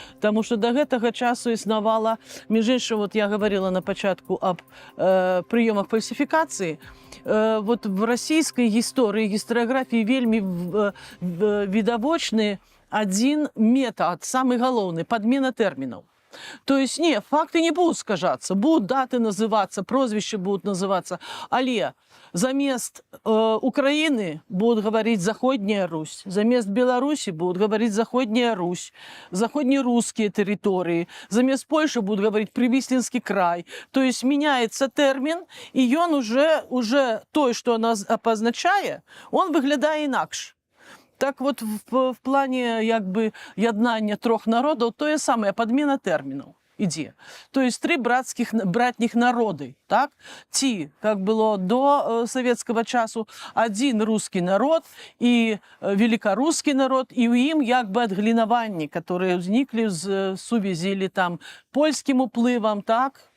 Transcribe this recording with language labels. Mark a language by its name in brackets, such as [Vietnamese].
[Belarusian] Таму што да гэтага часу існавала, між іншым, вот я гаварыла на пачатку аб прыёмах фальсіфікацыі, вот в расійскай гісторыі, гістарыяграфіі вельмі відавочны адзін метад, самы галоўны, падмена тэрмінаў. [Russian] То есть, не, факты не будут скажаться, будут даты называться, прозвища будут называться, але замест Украины будут говорить Заходняя Русь, замест Беларуси будут говорить Заходняя Русь, заходнерусские территории, замест Польши будут говорить Привислинский край. То есть меняется термин, и он уже той, что нас обозначает, он выглядает инакше. [Belarusian] Так вот, в плане як бы яднання трох народаў тое самае, падмена тэрмінаў ідзе. То есть три братніх народы, так? Ці, как было до савецкага часу, адзін русский народ і великарусский народ, і ў ім як бы адгалінаванні, которые ўзніклі з сувязі или там польскім уплывам, так?